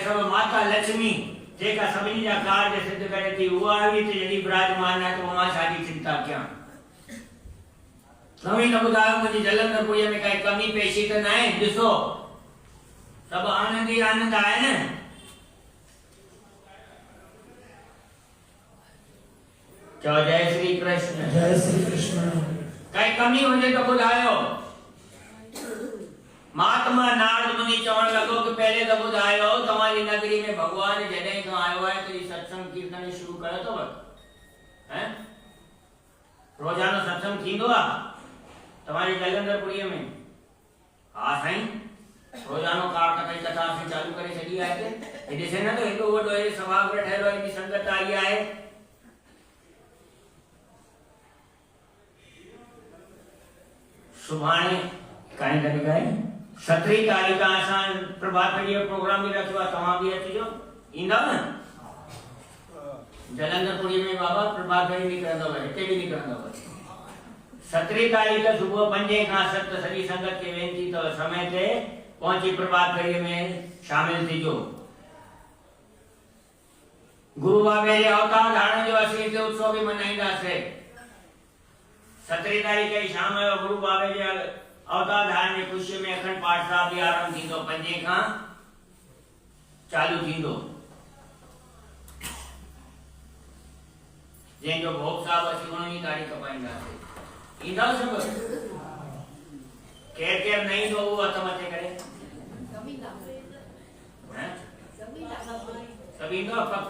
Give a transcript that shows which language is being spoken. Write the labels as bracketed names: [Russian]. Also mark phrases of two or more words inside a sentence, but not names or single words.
[Sindhi] सब माता लक्ष्मी जेका सभिनी जा कार्य सिद्ध करे थी, उहा बि जॾहिं विराजमान आहे त मां छाजी चिंता कयां। तव्हीं न ॿुधायो मुंहिंजी जलंधरपुरीअ में काई कमी पेशी त न आहे। ॾिसो सभु आनंद ई आनंद आहे न। चओ जय श्री कृष्ण। जय श्री कृष्ण। काई कमी हुजे तो ॿुधायो। महात्मा नारद मुनि चवण लॻो कि पहले तो ॿुधायो तव्हांजी नगरी में भगवान जॾहिं खां आयो आहे त सत्संग कीर्तन शुरू कयो अथव? हैं रोजानो सत्संग थींदो आहे तव्हांजे जलंधरपुरीअ में? हा साईं, रोजानो कार कई कथा असीं चालू करे छॾी आहे हिते। ॾिसे न तो हेॾो वॾो हे सभागृह ठहियल आहे, एॾी संगत आई आहे। सुभाणे काई तारीख़ आहे? 17 तारीख़ असां प्रभात फेरी जो प्रोग्राम भी रखियो आहे, तव्हां भी अचिजो। ईंदव न? जलंधरपुरी में बाबा प्रभात फेरी निकिरंदव, हिते भी निकिरंदव। 17 तारीख़ सुबुह 5 खां 7 सॼी संगत खे वेनती अथव समय ते पहुची प्रभात फेरी में शामिल थीजो। गुरु बाबे जे अवतार धारण जो असीं हिते उत्सव भी मनाईंदासीं। 17 तारीख़ जी शाम जो गुरु बाबे जे अवतार धारण जी खुशी में अखंड पाठ साहब भी आरंभ थींदो, 5 खां चालू थींदो। जंहिंजो भोग साहब असीं 19 तारीख़ पाईंदासीं। ईंदव सभु? केर केर न ईंदो उहो हथ मथे करे। सभु ईंदव पक?